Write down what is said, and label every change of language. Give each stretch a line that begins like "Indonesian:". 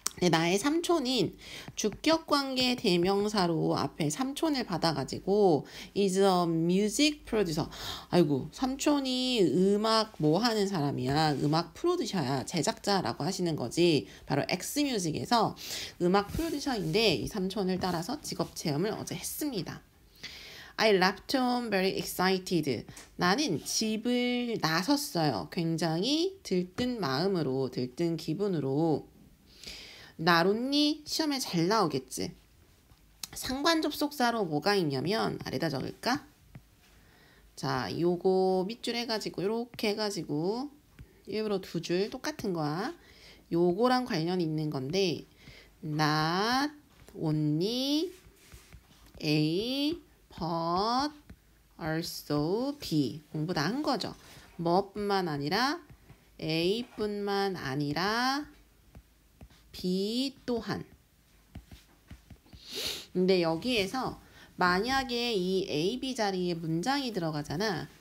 Korean: 나의 삼촌인 주격관계 대명사로 앞에 삼촌을 받아가지고
English: is a music producer.
Korean: 아이고, 삼촌이 음악 뭐 하는 사람이야. 음악 프로듀서야. 제작자라고 하시는 거지. 바로 Xmusic에서 음악 프로듀서인데 이 삼촌을 따라서 직업 체험을 어제 했습니다.
English: I left home very excited.
Korean: 나는 집을 나섰어요. 굉장히 들뜬 마음으로, 들뜬 기분으로. 나론니 시험에 잘 나오겠지. 상관 접속사로 뭐가 있냐면 아래다 적을까? 자, 요거 밑줄 해가지고 요렇게 해가지고 일부러 두 줄 똑같은 거야. 요거랑 관련 있는 건데
English: not only A but also B.
Korean: 공부 다 한 거죠. 뭐뿐만 아니라 A뿐만 아니라 B 또한. 근데 여기에서 만약에 이 A, B 자리에 문장이 들어가잖아.